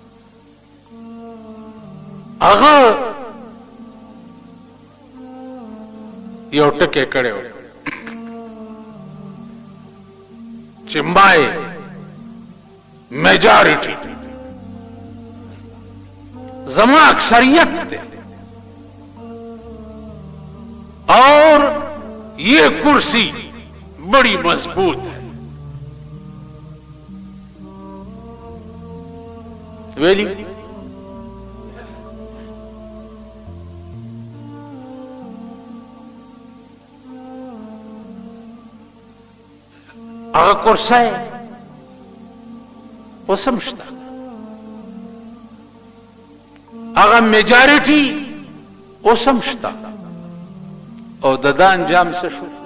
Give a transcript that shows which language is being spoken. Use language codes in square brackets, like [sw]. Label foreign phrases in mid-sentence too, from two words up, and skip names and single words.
[ps] هغه یو ټکی کړی و چې [en] my majority [ps] زما اکثریت [ur] ہے اور یہ کرسی بڑی مضبوط ہے. [ps] ویلی هغه کرسی اوس هم شته، هغه میجارټي اوس هم شته، او د ده انجام څه شو؟